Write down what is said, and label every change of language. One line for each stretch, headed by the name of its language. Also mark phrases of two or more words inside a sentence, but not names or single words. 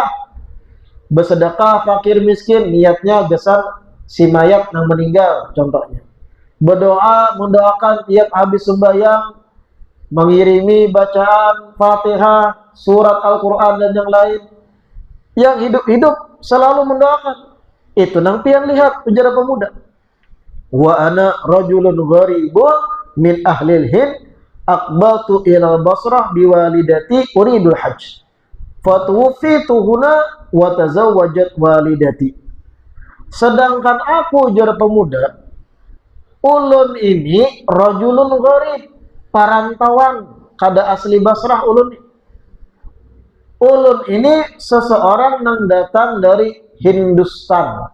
Indonesian: Bersedekah fakir miskin, niatnya gesan si mayat yang meninggal contohnya. Berdoa, mendoakan tiap habis sembahyang, mengirimi bacaan Fatihah, surat Al-Quran dan yang lain. Yang hidup-hidup selalu mendoakan.
Banjar: Itu nang pian lihat, ujar pemuda.
Arabic: وأنا رجل غريب من أهل الهند أقبلت إلى البصرة بوالدتي أريد الحج فتوفيت هنا وتزوجت والدتي.
Banjar: Sedangkan aku, ujar pemuda, ulun ini
Arabic: رجل غريب,
Banjar: parantauan, kada asli Basrah ulun.
Indonesian: Ulun ini seseorang yang datang dari Hindustan.